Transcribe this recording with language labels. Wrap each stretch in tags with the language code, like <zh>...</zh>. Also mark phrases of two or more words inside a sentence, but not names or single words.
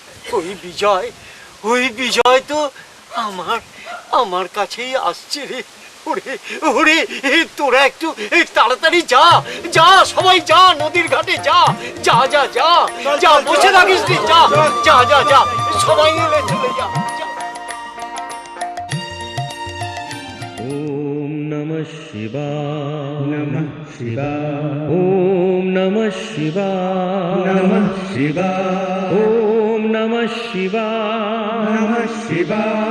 <bn>ওই বিজয় তো আমার আমার কাছেই আসছে রে। ওরে ওরে, তোরা একটু তাড়াতাড়ি যা যা, সবাই যা, নদীর ঘাটে যা যা যা যা যা, বসে থাকিস রে, যা যা যা যা, সবাই এলে চলে যা।</bn> <sa>ওম নমঃ শিবায়, নমঃ শিবায়, ওম নমঃ শিবায়, নমঃ শিবায়, ওম নমঃ শিবায়, নমঃ শিবায়,</sa>